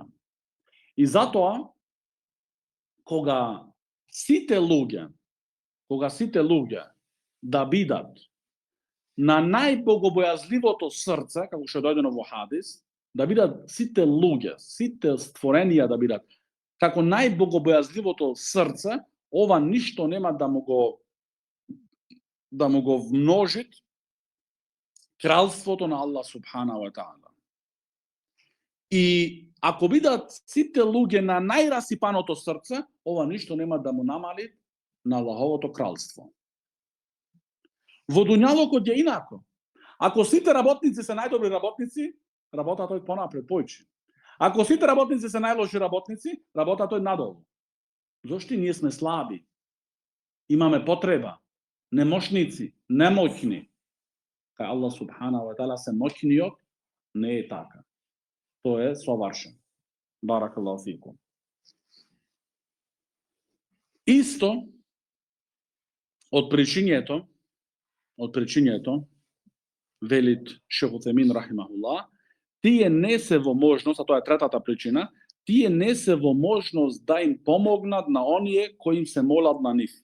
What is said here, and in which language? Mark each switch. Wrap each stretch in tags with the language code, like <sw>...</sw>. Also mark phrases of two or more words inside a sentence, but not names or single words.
<mk>И затоа, кога сите луѓе да бидат на најбогобојазливото срце, како што дојдено во хадис, да бидат сите луѓе, сите створенија да бидат како најбогобојазливото срце, ова ништо нема да му го вмножит кралството на</mk> <ar>الله سبحانه وتعالى.</ar> <mk>И ако бидат сите луѓе на најрасипаното срце, ова ништо нема да му намали на Аллаховото кралство. Во дуњалокот е инако. Ако сите работници се најдобри работници, работата тој понапред појчи. Ако сите работници се најлоши работници, работата тој надолу. Зошто ние сме слаби? Имаме потреба, немошници, немоќни. Кај</mk> <ar>الله سبحانه وتعالى</ar> <mk>се моќниот, не е така. Тоа е совршен.</mk> <ar>بارك الله فيكم.</ar> <mk>Исто од причињето, велит Шейх Утемин рахимахуллах, тие не се во можност, а тоа е третата причина, тие не се во можност да им помогнат на оние кои им се молат на нив.</mk>